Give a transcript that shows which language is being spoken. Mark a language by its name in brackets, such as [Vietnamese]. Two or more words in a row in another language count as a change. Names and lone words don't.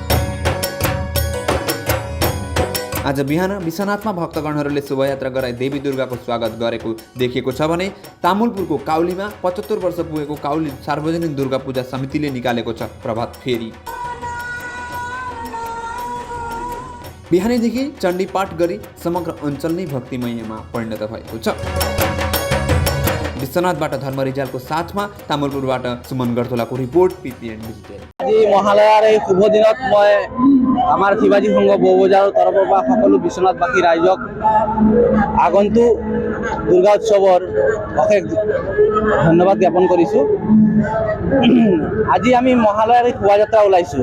[Nepali] आज बिहान विश्वनाथमा भक्तगणहरूले शोभायात्रा गराई देवी दुर्गाको स्वागत गरेको देखिएको छ भने तामुलपुरको काउलीमा 75 वर्ष पुगेको काउली सार्वजनिक दुर्गा पूजा समितिले निकालेको छ प्रभात फेरी। बिहानैदेखि चण्डी पाठ गरी समग्र अञ्चल नै भक्तिमयमा परिणत भएको छ। विश्वनाथबाट धर्म रिजालको साथमा तामुलपुरबाट सुमन गर्थोलाको रिपोर्ट PPN डिजिटल। [Assamese] আজি মহালয়াৰ এই শুভ দিনত মই আমাৰ শিৱাজী সংঘ বৌবজাৰৰ তৰফৰ পৰা সকলো বিশ্বনাথবাসী ৰাইজক আগন্তুক দুৰ্গা উৎসৱৰ অশেষ ধন্যবাদ জ্ঞাপন কৰিছোঁ। আজি আমি মহালয়াৰ এই শোভাযাত্ৰা ওলাইছোঁ।